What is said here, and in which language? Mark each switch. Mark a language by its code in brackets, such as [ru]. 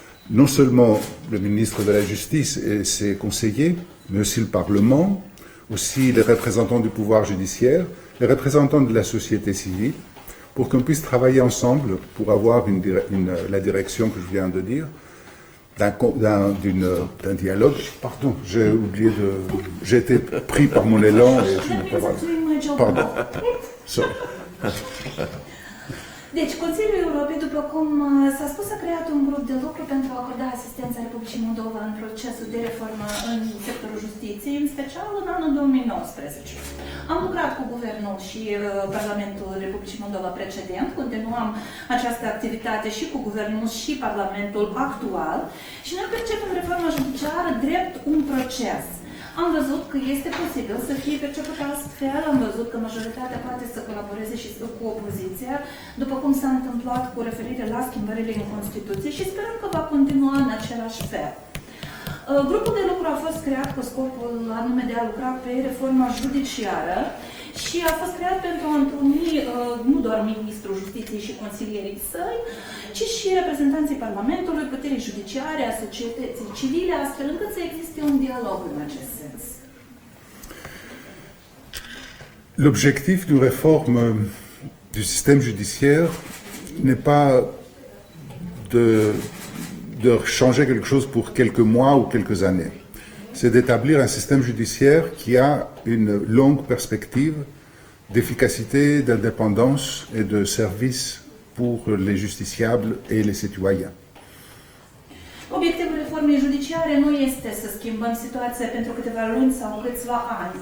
[fr] non seulement le ministre de la Justice et ses conseillers, mais aussi le Parlement, aussi les représentants du pouvoir judiciaire, les représentants de la société civile, pour qu'on puisse travailler ensemble pour avoir la direction que je viens de dire, d'un dialogue. Pardon, j'ai été pris par mon élan et je ne peux pas. Pardon. [en] Sorry. [ro] Deci, Consiliul Europei, după cum s-a spus, a creat un grup de lucru pentru a acorda asistența Republicii Moldova în procesul de reformă în sectorul justiției, în special în anul 2019. Am lucrat cu Guvernul și Parlamentul Republicii Moldova precedent, continuăm această activitate și cu Guvernul și Parlamentul actual și noi percepem reforma judiciară drept un proces. Am văzut că este posibil să fie perceput astfel, am văzut că majoritatea poate să colaboreze și cu opoziția, după cum s-a întâmplat cu referire la schimbările în Constituție și sperăm că va continua în același fel. Grupul de lucru a fost creat cu scopul anume de a lucra pe reforma judiciară și a fost creat pentru a întâlni nu doar Ministrul Justiției și consilierii săi, ci și reprezentanții Parlamentului, puterii judiciare, a societății civile, astfel încât să existe un dialog în acest sens. [fr] L'objectif d'une réforme du système judiciaire n'est pas de changer quelque chose pour quelques mois ou quelques années. C'est d'établir un système judiciaire qui a une longue perspective d'efficacité, d'indépendance et de service pour les justiciables et les citoyens. [ro] Obiectivul reformei judiciare nu este să schimbăm situația pentru câteva luni sau câțiva ani.